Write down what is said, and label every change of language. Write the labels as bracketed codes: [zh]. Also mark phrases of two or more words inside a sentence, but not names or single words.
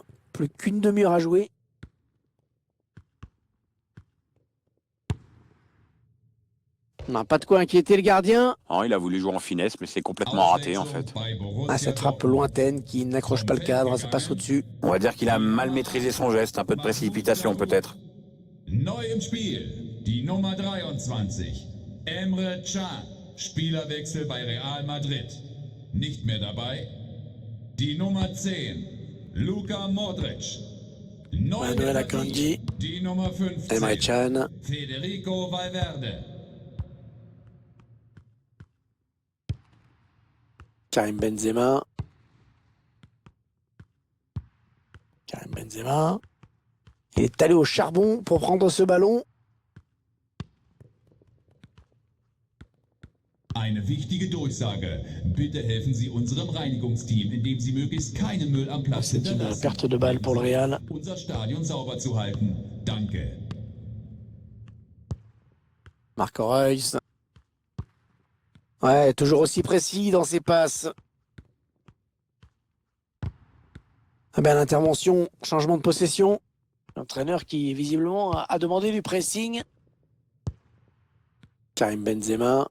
[fr] Plus qu'une demi-heure à jouer. On n'a pas de quoi inquiéter le gardien. Oh, il a voulu jouer en finesse, mais c'est complètement raté en fait. Ah, cette frappe lointaine qui n'accroche pas le cadre, ça passe au-dessus. On va dire qu'il a mal maîtrisé son geste, un peu de précipitation peut-être. [de] Neu im Spiel, die Nummer 23, Emre Can, Spielerwechsel bei Real Madrid. Nicht mehr dabei, die Nummer 10, Luka Modric. Neu Manuel Akanji, die Nummer 15, Emre Can. Federico Valverde. Karim Benzema. Karim Benzema. [fr] Il est allé au charbon pour prendre ce ballon. [de] Eine wichtige Durchsage. Bitte helfen Sie unserem Reinigungsteam, indem Sie möglichst keinen Müll am Platz [fr] C'est une [de] hinterlassen. [fr] perte de balle pour le Real. [de] Unser Stadion sauber zu halten. Danke. Marco Reus. [fr] Ouais, toujours aussi précis dans ses passes. Ah ben, l'intervention, changement de possession. L'entraîneur qui visiblement a demandé du pressing. Karim Benzema.